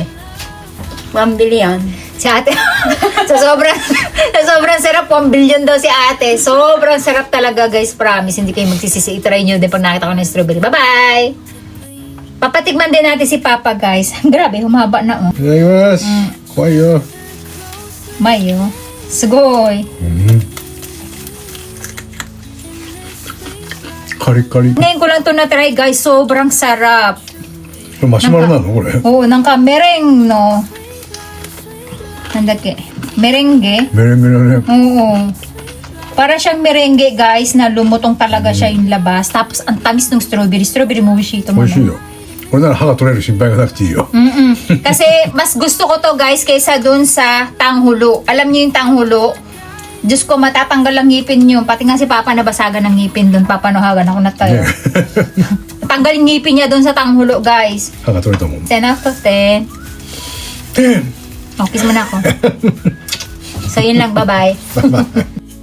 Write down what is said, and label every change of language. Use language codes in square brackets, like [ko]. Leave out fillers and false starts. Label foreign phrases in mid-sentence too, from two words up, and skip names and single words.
[tl] 1 billion. Si ate. sa sobrang sarap, 1 billion daw si ate. Sobrang sarap talaga guys, promise. Hindi kayo magsisisi. I-try nyo din pag nakita ko ng strawberry. Bye-bye! Papatikman din natin si Papa guys. Grabe, humaba na oh. [ja] いただきます。怖いよ。 Mayo. Sugoy. カリカリ。こ [tl] Ngayon ko lang to na-try guys. Sobrang sarap. [ja] れマシュマロなのこれ。 [tl] Oo, nang ka mereng no. [ja] Nandake. [tl] Merengue. [ja] メレンゲだね。 [tl] Oo. Para siyang merengue guys na lumutong talaga siya yung labas. Tapos ang tamis ng strawberry. Strawberry mo, Wishito mo. [ja] 美味しいよ。これなら歯が取れる心配がなくていいよ。 [tl] Kasi mas gusto ko to guys kaysa dun sa tanghulo. Alam niyo yung tanghulo? Diyos ko, matatanggal ang ngipin niyo. Pati nga si Papa nabasagan ng ngipin dun. Papanuhagan ako na tayo. [ja] ね [tl] Tanggal yung ngipin niya dun sa tanghulo guys. [ja] 歯が取れたもん。 [en] 10 out of 10. 10! [tl] Oh, kiss mo na ako. So yun lang, bye-bye. [ja] バイバイ。